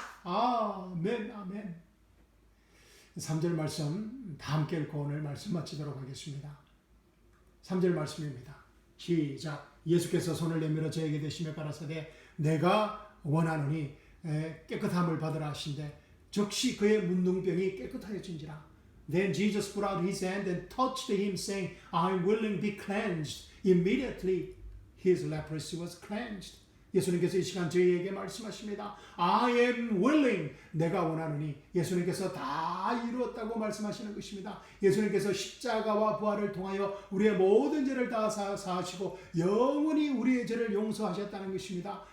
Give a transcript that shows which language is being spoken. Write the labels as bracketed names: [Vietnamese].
[Korean] 아멘, 아멘. 3절 말씀 다 함께 읽고 오늘 말씀 마치도록 하겠습니다. 3절 말씀입니다. 시작. 예수께서 손을 내밀어 저에게 대시며 가라사대 내가 원하노니 깨끗함을 받으라 하신대 즉시 그의 문둥병이 깨끗하여진지라. [English] Then Jesus put out his hand and touched him, saying, I am willing, be cleansed. Immediately his leprosy was cleansed. [Korean] 예수님께서 이 시간 저희에게 말씀하십니다. [English] I am willing. [Korean] 내가 원하노니. 예수님께서 다 이루었다고 말씀하시는 것입니다. 예수님께서 십자가와 부활을 통하여 우리의 모든 죄를 다 사하시고 영원히 우리의 죄를 용서하셨다는 것입니다.